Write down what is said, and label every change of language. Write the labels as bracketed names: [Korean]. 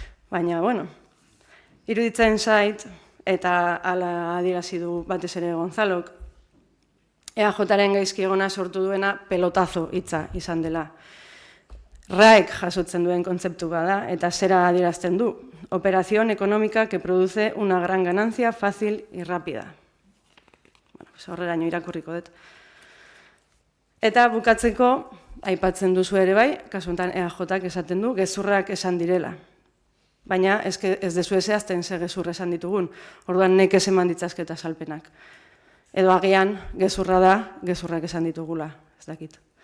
[Basque] Baina, bueno, iruditzen zait, eta ala adierazi du batez ere Gonzalok, EAJaren gaizki egona sortu duena pelotazo hitza izan dela. RAEk jasotzen duen kontzeptu bada, eta zera adierazten du. [Spanish] Operación económica que produce una gran ganancia fácil y rápida. [Basque] Bueno, horreraino irakurriko dut. Eta bukatzeko, aipatzen duzu ere bai, kasu honetan EAJak esaten du, gezurrak esan direla. Baina ez dezu zehazten ze gezurra esan ditugun, orduan nekez eman ditzazketa azalpenak. Edo agian, gezurra da, gezurrak esan ditugula, ez dakit.